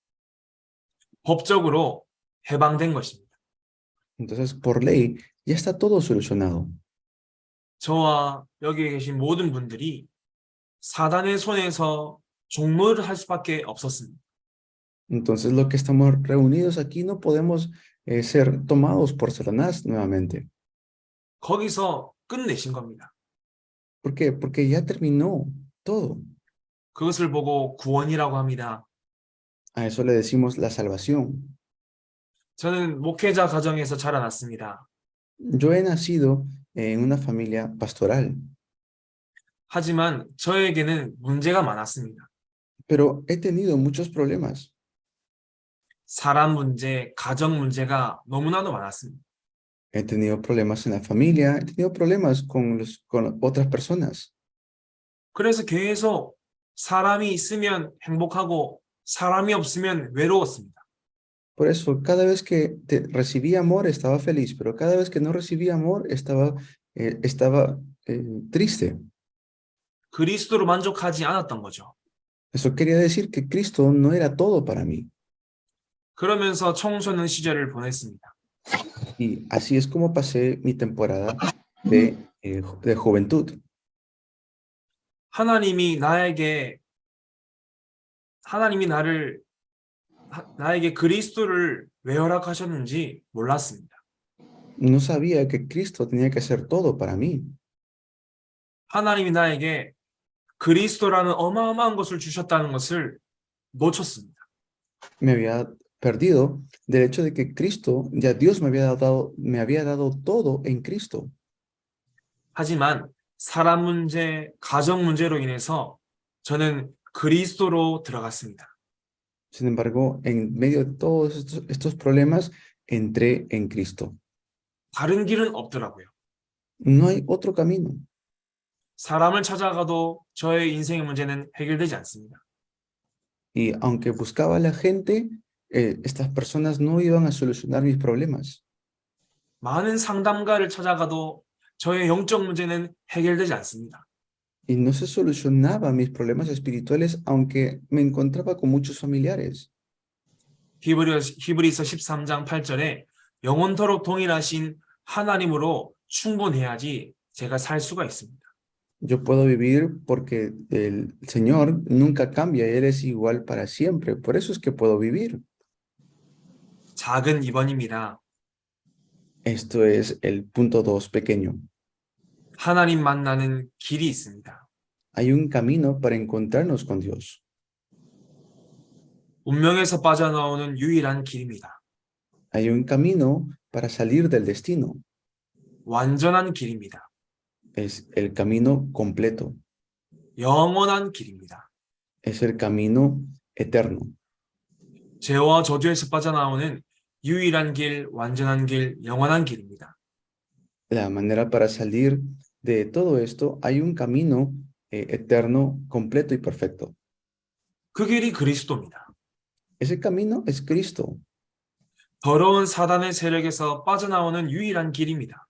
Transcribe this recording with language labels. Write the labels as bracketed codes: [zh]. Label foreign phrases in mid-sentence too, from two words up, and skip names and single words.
[ko] 법적으로 해방된 것입니다. [es] Entonces, por ley, ya está todo solucionado. [ko] 저와 여기 계신 모든 분들이 사단의 손에서 종노를 할 수밖에 없었습니다. [es] Entonces, lo que estamos reunidos aquí no podemos ser tomados por Satanás nuevamente. [ko] 거기서 끝내신 겁니다. [es] ¿Por qué? Porque ya terminó todo. [ko] 그것을 보고 구원이라고 합니다. [es] A eso le decimos la salvación. [ko] 저는 목회자 가정에서 자라났습니다. [es] Yo he nacido en una familia pastoral, [ko] 하지만 저에게는 문제가 많았습니다. [es] pero he tenido muchos problemas. [ko] 사람 문제, 가정 문제가 너무나도 많았습니다. [es] He tenido problemas en la familia, he tenido problemas con otras personas. [ko] 그래서 계속 사람이 있으면 행복하고 사람이 없으면 외로웠습니다. [es] Por eso, cada vez que recibía amor estaba feliz, pero cada vez que no recibía amor estaba triste. [ko] 그리스도로 만족하지 않았던 거죠. [es] Eso quería decir que Cristo no era todo para mí. [ko] 그러면서 청소년 시절을 보냈습니다. [es] Y así es como pasé mi temporada de juventud. [ko] 하나님이 나에게 그리스도를 왜 허락하셨는지 몰랐습니다. [es] No sabía que Cristo tenía que hacer todo para mí. [ko] 하나님이 나에게 그리스도라는 어마어마한 것을 주셨다는 것을 놓쳤습니다. [es] Me había perdido del hecho de que Cristo, ya Dios me había dado todo en Cristo. [ko] 하지만 사람 문제, 가정 문제로 인해서 저는 그리스도로 들어갔습니다. [es] Sin embargo, en medio de todos estos problemas, entré en Cristo. [ko] 다른 길은 없더라고요. [es] No hay otro camino. [ko] 사람을 찾아가도 저의 인생의 문제는 해결되지 않습니다. [es] Y aunque buscaba a la gente, estas personas no iban a solucionar mis problemas. [ko] 많은 상담가를 찾아가도 저의 영적 문제는 해결되지 않습니다. [es] Y no se solucionaban mis problemas espirituales, aunque me encontraba con muchos familiares. [ko] 히브리서 13장 8절에 영원토록 동일하신 하나님으로 충분해야지 제가 살 수가 있습니다. [es] Yo puedo vivir porque el Señor nunca cambia, Él es igual para siempre. Por eso es que puedo vivir. [ko] 작은 2번입니다. [es] Esto es el punto 2 pequeño. [ko] 하나님 만나는 길이 있습니다. [es] Hay un camino para encontrarnos con Dios. [ko] 운명에서 빠져나오는 유일한 길입니다. [es] Hay un camino para salir del destino. [ko] 완전한 길입니다. [es] Es el camino completo. [ko] 영원한 길입니다. [es] Es el camino eterno. [ko] 죄와 저주에서 빠져나오는 유일한 길, 완전한 길, 영원한 길입니다. [es] La manera para salir de todo esto, hay un camino eterno, completo y perfecto. [ko] 그 길이 그리스도입니다. [es] Ese camino es Cristo. [ko] 더러운 사단의 세력에서 빠져나오는 유일한 길입니다.